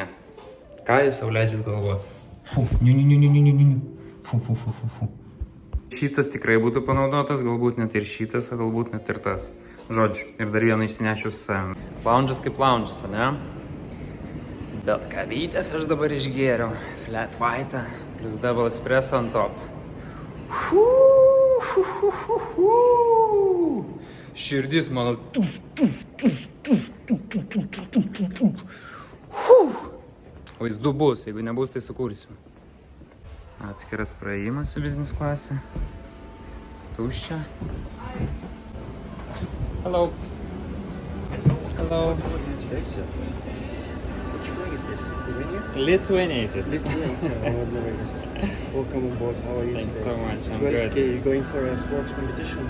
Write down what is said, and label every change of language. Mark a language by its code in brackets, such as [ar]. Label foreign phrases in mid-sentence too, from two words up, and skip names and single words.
[lt] Ką jūs sau leidžiat galvoti? Fu. Niu. Fu. Šitas tikrai būtų panaudotas, galbūt net ir šitas, o galbūt net ir tas. Žodžiu, ir dar vieną išsinešiu su savimi. Lounge'as kaip lounge'as, ne? Bet kavytės aš dabar išgėriau. [en] Flat white, plus double espresso on top. [lt] Širdis mano. Vaizdu bus, jeigu nebus, tai sukursiu. Atskiras praėjimas į business klasę. Tuščia. [en] Hello. Which flag is this? Lithuania it is. Welcome on board. How are you Thanks today? so much. I'm 12K. good. You going for a sports competition?